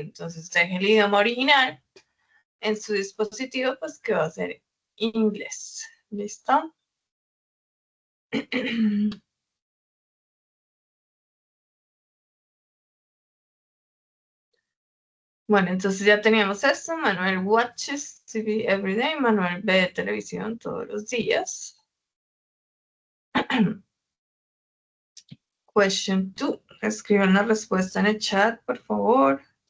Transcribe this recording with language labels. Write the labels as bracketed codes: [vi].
[es] Entonces, deje el idioma original en su dispositivo, pues que va a ser inglés. ¿Listo? Bueno, entonces ya teníamos esto. [en] Manuel watches TV every day. [es] Manuel ve televisión todos los días. [en] Question 2. [es] Escriban la respuesta en el chat, por favor.